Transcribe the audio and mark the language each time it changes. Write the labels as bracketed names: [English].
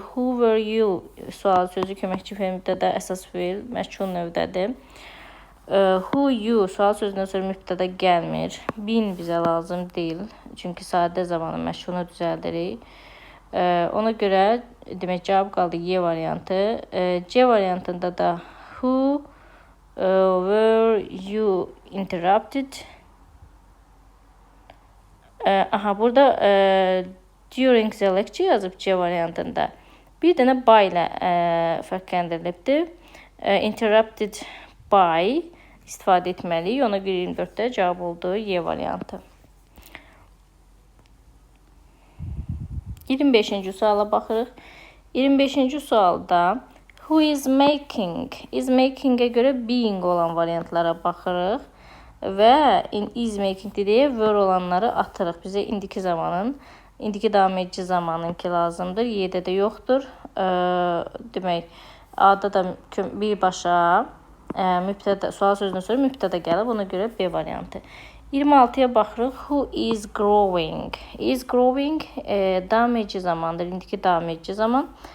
[English] Who were you [Azerbaijani] sual sözü köməkçi fe'l mübtəda, əsas fe'l məchul növdədir. [English] Who you [Azerbaijani] sual sözündən sonra mübtəda gəlmir. Been bizə lazım deyil. Çünki sadə zamanı məchulunu düzəldirik. Ona görə demək cavab qaldı Y variantı. C variantında da [English] who were you interrupted? [Azerbaijani] Burada [English] during the lecture [Azerbaijani] yazıb C variantında. Bir dənə by ilə fərqləndirilibdir. [English] Interrupted by [Azerbaijani] istifadə etməliyik. Ona görə 24-də cavab oldu Y variantı. 25-ci suala baxırıq. 25-ci sualda [English] who is making? Is making- [Azerbaijani] ə görə being olan variantlara baxırıq. Və [English] is making [Azerbaijani] deyə were olanları atırıq. Bizə indiki zamanın, indiki davam edici zamanınki lazımdır. Y-də də yoxdur. Demək, A-da da birbaşa mübtəda, sual sözündən sonra mübtəda gəlib. Ona görə B variantı. 26-ya baxırıq. [English] Who is growing? Is growing [Azerbaijani] davam edici zamandır. İndiki davam edici zaman.